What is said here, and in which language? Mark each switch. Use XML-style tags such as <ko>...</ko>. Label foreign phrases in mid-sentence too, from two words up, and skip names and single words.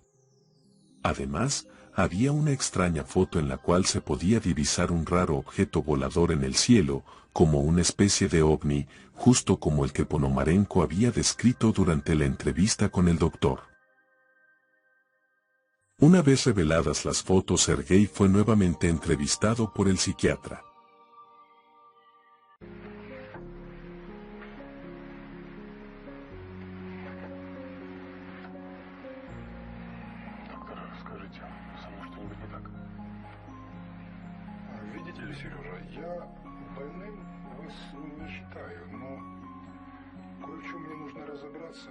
<es>Además, había una extraña foto en la cual se podía divisar un raro objeto volador en el cielo, como una especie de ovni, justo como el que Ponomarenko había descrito durante la entrevista con el doctor. Una vez reveladas las fotos, Sergei fue nuevamente entrevistado por el psiquiatra.</es> <ru>Доктор, скажите, со мной что-нибудь не так? Видите ли, Сережа, я больным вас не считаю, но кое в чем мне нужно разобраться.</ru>